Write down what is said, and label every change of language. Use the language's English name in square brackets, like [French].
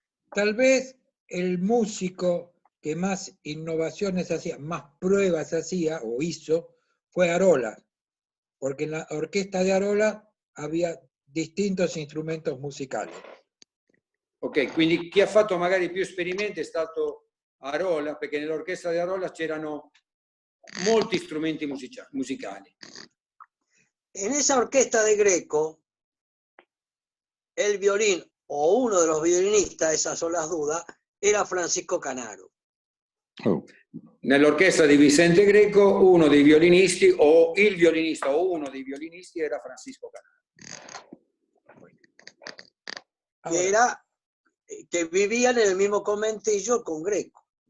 [Spanish] Tal vez el músico que más innovaciones hacía, más pruebas hacía o hizo, fue Arola, porque en la orquesta de Arola había distintos instrumentos musicales. [Italian] Ok, quindi chi ha fatto magari più esperimenti è stato Arola, perché nell'orchestra di Arola c'erano molti strumenti musicali. [Spanish] En esa orquesta de Greco, el violín o uno de los violinistas, esas son las dudas, era Francisco Canaro. Oh. [Italian] Nell'orchestra di Vicente Greco uno dei violinisti o il violinista o uno dei violinisti era Francisco Canaro. [Spanish] Que vivían en el mismo conventillo con Greco.